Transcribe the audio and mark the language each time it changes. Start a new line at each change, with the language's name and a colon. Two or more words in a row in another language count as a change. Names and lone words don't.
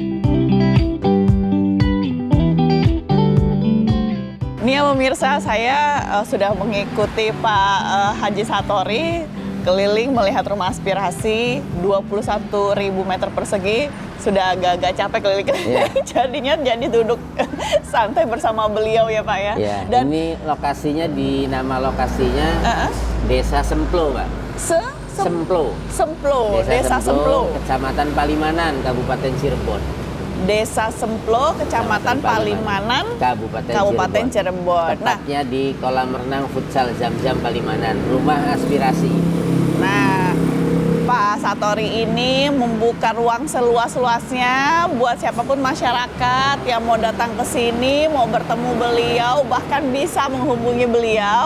Indonesian: Nih ya pemirsa, saya sudah mengikuti Pak Haji Satori keliling melihat rumah aspirasi 21.000 meter persegi, sudah agak-agak capek keliling-keliling. Jadinya jadi duduk santai bersama beliau ya Pak ya. Ya, Dan ini lokasinya nama lokasinya Desa Semplo, Pak. Semplo. Semplo, Desa Semplo. Kecamatan Palimanan, Kabupaten Cirebon. Desa Semplo, Kecamatan Palimanan, Kabupaten Cirebon. Tepatnya di kolam renang futsal Zam-Zam Palimanan, rumah aspirasi. Nah, Pak Satori ini membuka ruang seluas-luasnya buat siapapun masyarakat yang mau datang ke sini, mau bertemu beliau, bahkan bisa menghubungi beliau.